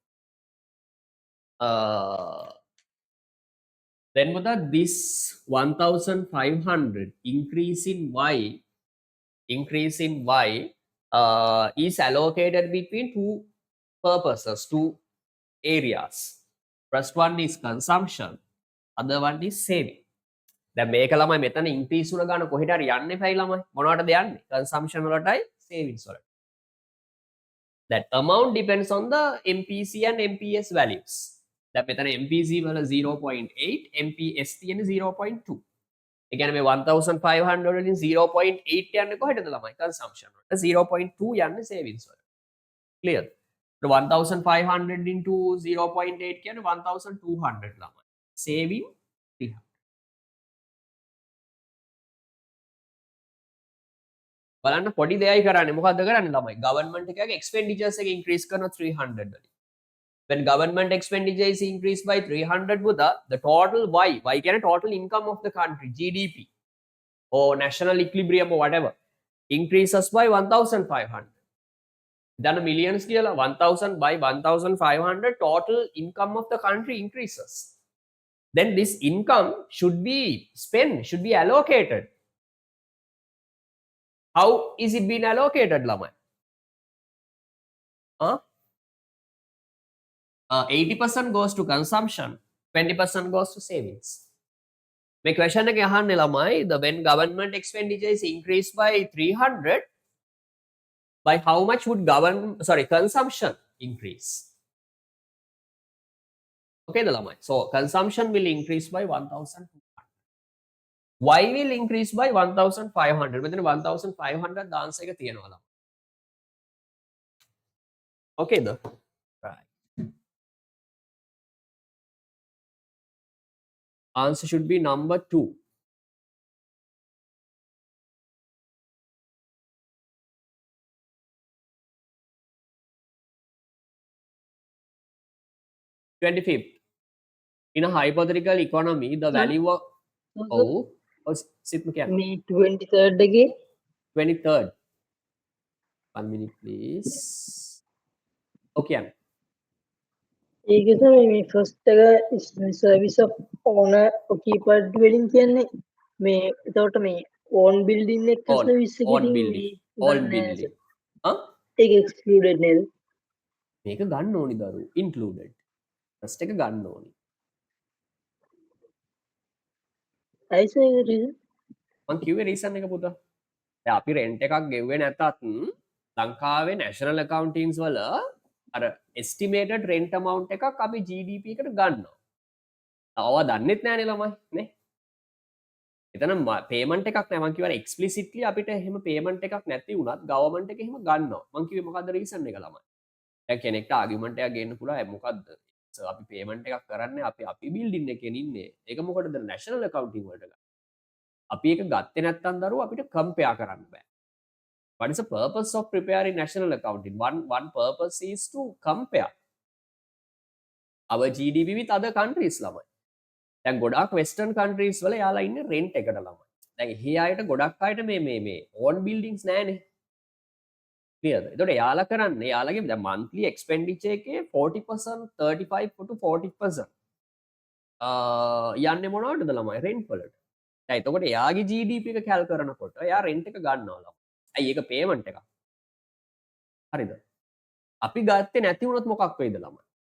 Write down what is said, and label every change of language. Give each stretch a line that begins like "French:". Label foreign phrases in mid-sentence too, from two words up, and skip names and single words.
English: Then this 1500 increase in Y is allocated between two purposes, two areas. First one is consumption, other one is saving.
Sinhala: දැන් මේක ළමයි මෙතන ඉන්ක්‍රීස් වුණ ගාන කොහෙට හරි යන්නේ ෆයි ළමයි මොනවටද යන්නේ consumption වලටයි savings වලට.
English: That amount depends on the MPC and MPS values.
Sinhala: දැන් මෙතන MPC වල 0.8, MPS තියෙන්නේ 0.2. ඒ කියන්නේ මේ 1500 වලින් 0.8 යන්නේ කොහෙටද ළමයි consumption වලට. 0.2 යන්නේ savings වලට. Clear? 1500 into 0.8 කියන්නේ 1200 ළමයි. Saving 300. බලන්න පොඩි දෙයයි කරන්නේ මොකද්ද කරන්නේ ළමයි government එකගේ expenditures එක increase කරන 300 වලින්.
English: When government expenditure is increased by 300 with the total Y කියන්නේ total income of the country, GDP or national equilibrium or whatever, increases by 1500. Then millions කියලා 1000 by 1500 total income of the country increases. Then this income should be spent, should be allocated. How is it being allocated lamai? 80% goes to consumption, 20% goes to savings. My question
Sinhala: එක අහන්නේ ළමයි,
English: the when government expenditure is increased by 300, by how much would consumption increase? Okay, the ළමයි. So consumption will increase by 1,200. Why will increase by 1,500?
Sinhala: මෙතන 1,500
English: the answer
Sinhala: එක තියෙනවා ළමයි. Okay ද?
English: Right. Answer should be number 2. $25th. In a hypothetical economy, the Sir? value of sit me
Sinhala: මේ 23rd එකේ
English: 23rd. 1 minute, please. Okay.
Sinhala: ඒක තමයි මේ ෆස්ට් එක
English: service of owner occupied dwelling
Sinhala: කියන්නේ මේ එතකොට මේ
English: own building
Sinhala: එක සර්විස් එක
English: on building. All building.
Sinhala: ඒක එක්ස්ක්ලූඩඩ් නේද? මේක ගන්න ඕනි දරු.
English: Included. First
Sinhala: එක ගන්න ඕනි. අයිස ඒක රීසන් මං කිව්වේ reason එක පුතා. දැන් අපි rent එකක් ගෙව්වේ නැතත් ලංකාවේ
English: national accountings
Sinhala: වල අර
English: estimated rent amount
Sinhala: එකක් අපි GDP එකට ගන්නවා. තවවා දන්නෙත් නෑනේ ළමයි නේ. එතන payment එකක් නෑ. මං කිව්වා explicitly අපිට එහෙම payment එකක් නැති වුණත් government එක එහෙම ගන්නවා. මං කිව්වේ මොකද්ද reason එක ළමයි. දැන් කෙනෙක්ට argument එකක් ගේන්න පුළුවන් මොකද්ද? අපි payment එකක් කරන්නේ අපි building එකේ ඉන්නේ. ඒක මොකටද
English: national accounting
Sinhala: වලට ගන්න. අපි ඒක ගත්තේ නැත්නම් දරුවෝ අපිට compare කරන්න බෑ.
English: What is the purpose of preparing national accounting? One purpose is to compare our GDP with other countries ළමයි.
Sinhala: දැන් ගොඩාක්
English: western countries
Sinhala: වල යාලා ඉන්නේ rent එකට ළමයි. දැන් එහි අයට ගොඩක් අයට මේ
English: own buildings
Sinhala: නැහැනේ. clearද? එතකොට යාලා කරන්නේ යාලගේ දැන්
English: monthly expenditure
Sinhala: එකේ 40%, 35 to 40% යන්නේ මොනවටද ළමයි? rent වලට. දැන් එතකොට එයාගේ GDP එක කැල් කරනකොට එයා rent එක ගන්නවා ළමයි. ඇයි ඒක payment එකක්. හරිද? අපි ගත්තේ නැති වුණොත් මොකක් වෙයිද ළමයි?